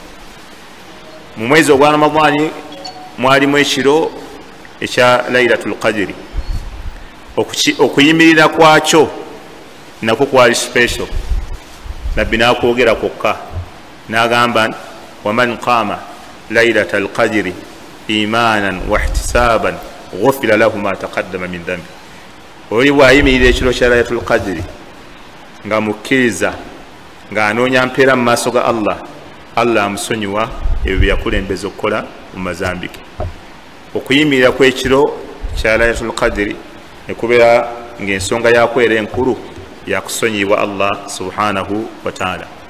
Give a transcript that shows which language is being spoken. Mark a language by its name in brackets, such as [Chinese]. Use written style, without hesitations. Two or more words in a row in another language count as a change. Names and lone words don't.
[Ganda] Mu mwezi ogwa Ramadani mwalimu ekiro ekya Laylatul Qadri, okuyimirira kwakyo nakwo kwali special. Nabbi n'akwogera kwokka n'agamba [Arabic] ومن قام ليلة القدر إيمانا واحتسابا غفر له ما تقدم من ذنب. [Ganda] Oli bw'ayimirira ekiro kya Laylatul Qadri nga mukkiriza nga anoonya mpeera mu maaso ga Allah, Allah amusonyiwa ebyo bye yakulembeza okukola mu mazambi ge. Okuyimirira kw'ekiro kya Laylatul Qadri ne kubeera ng'ensonga yakwo era enkulu yakusonyibwa [Arabic] الله سبحانه وتعالى.